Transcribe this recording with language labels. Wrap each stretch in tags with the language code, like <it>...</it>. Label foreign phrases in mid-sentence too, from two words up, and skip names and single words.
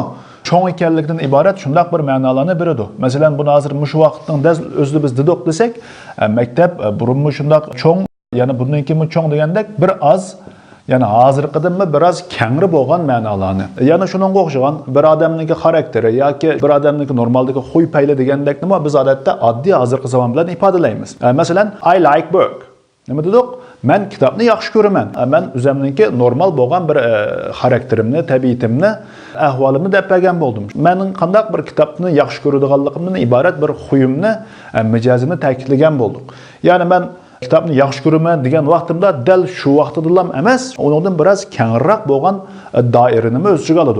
<uz>Cho'ng ekanligidan iborat shundaq bir ma'nolarni beradi. Masalan, buni hozir mushu vaqtning o'zida biz dedik desak, maktab burunmi shundaq cho'ng, ya'ni bundan cho'ng degandek bir oz yani hozirqidanmi biroz kengri bo'lgan ma'nolarni. Yana shuningga o'xshagan bir odamning xarakteri yoki bir odamning normaldagi xuy payli degandek nima biz odatda oddiy hozirgi zamon bilan ifodalaymiz. Masalan,</uz> <en>I like book.</en> <uz>Nima dedik? Men kitobni yaxshi ko'raman. Men o'zimningki normal bo'lgan bir xarakterimni, tabiatimni, ahvolimni deb bergan bo'ldim. Mening qanday bir kitobni yaxshi ko'radiganligimdan iborat bir xuyimni, mijozimni ta'kidlagan bo'ldim. Ya'ni men kitobni yaxshi ko'raman degan vaqtimda dal shu vaqtida emas, undan biroz kengroq bo'lgan doirani o'z ichiga oladi.</uz>